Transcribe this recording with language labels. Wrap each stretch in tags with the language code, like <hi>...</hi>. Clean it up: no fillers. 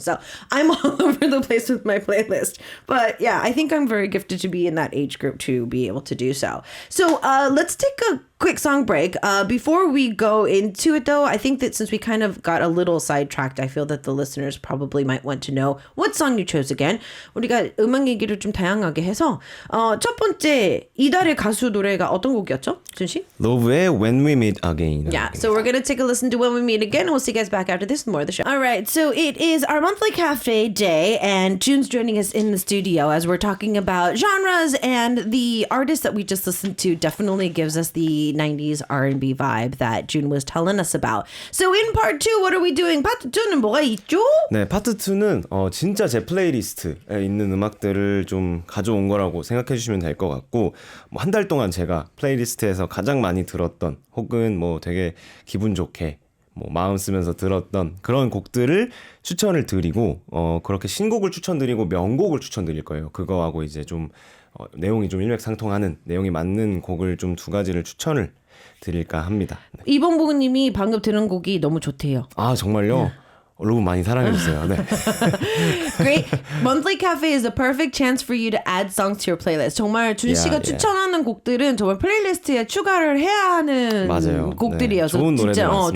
<en>So I'm all over the place with my playlist. But yeah, I think I'm very gifted to be in that age group to be able to do so. So let's take a quick song break. Before we go into it though, I think that since we kind of got a little sidetracked, I feel that the listeners probably might want to know what song you chose again.</en> <ko>우리가 음악 얘기를 좀 다양하게 해서 첫 번째 이달의 가수 노래가 어떤 곡이었죠? 준 씨? 로브의 When We Meet Again.</ko> <en>Yeah, so we're going to take a listen to When We Meet Again and we'll see you guys back after this with more of the show. All right, so it is our monthly cafe day and June's joining us in the studio as we're talking about genres and the artist that we just listened to definitely gives us the 90s R&B vibe that June was telling us about. So in part 2, what are we doing?</en> <ko>파트 2는 뭐가 있죠? 네, 파트 2는 진짜 제 플레이리스트에 있는 음악들을 좀 가져온 거라고 생각해 주시면 될 것 같고 뭐 한 달 동안 제가 플레이리스트에서 가장 많이 들었던 혹은 뭐 되게 기분 좋게 뭐 마음 쓰면서 들었던 그런 곡들을 추천을 드리고 그렇게 신곡을 추천드리고 명곡을 추천드릴 거예요. 그거하고 이제 좀 내용이 좀 일맥상통하는 내용이 맞는 곡을 좀 두 가지를 추천을 드릴까 합니다. 네. 이봉보님이 방금 들은 곡이 너무 좋대요. 아 정말요? 여러분 많이 사랑해주세요. 네.</ko> <en>Great. Monthly Cafe is the perfect chance for you to add songs to your playlist.</en> <ko>정말 준 씨가 추천하는 곡들은 정말 플레이리스트에 추가를 해야 하는 맞아요. 곡들이어서 네. 좋은 노래들 많습니다.</ko>